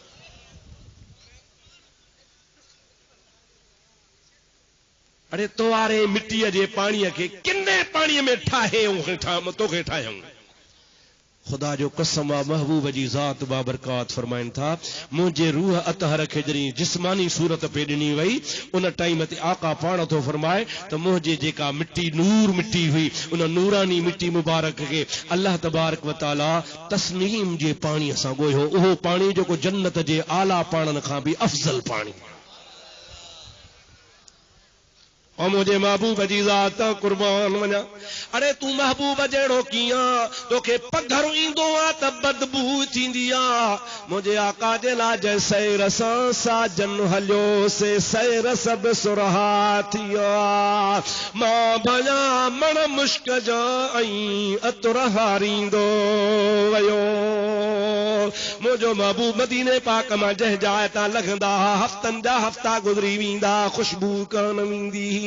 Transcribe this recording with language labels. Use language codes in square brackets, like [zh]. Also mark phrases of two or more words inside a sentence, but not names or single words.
[sd] अरे तो वारे मिट्टीअ जे पाणीअ खे किने पाणीअ में ठाहे तोखे ठाहियूं खुदा जो कसम महबूब जी ज़ात बाबरकात फरमाइन था मुझे रूह अतहर खे जरी जिस्मानी सूरत पे ॾिनी वई उन टाइम ते आका पाण तो फरमाए तो मुझे जेका मिट्टी नूर मिट्टी हुई उन नूरानी मिट्टी मुबारक के [ar] الله تبارك وتعالى [sd] तस्नीम जे पाणी सां ॻोहियो उहो पाणी जेको जन्नत जे आला पाणन खां भी अफजल पाणी। और मुझे महबूब जी ज़ात कुर्बान वञा। अरे तू महबूब जहिड़ो कीअं तोखे पघर ईंदो आहे त बदबू थींदी आहे मुझे आका जे लाइ जंहिं सैर सां साजन हलियो से सैर सब सुरहा थिया मां भञा मण मुश्क जा ऐं अतुर हारींदो वयो मुझो महबूब मदीने पाक मां जंहिं जाइ तां लॻंदा हफ़्तनि जा हफ़्ता गुज़री वेंदा खुशबू कान वेंदी।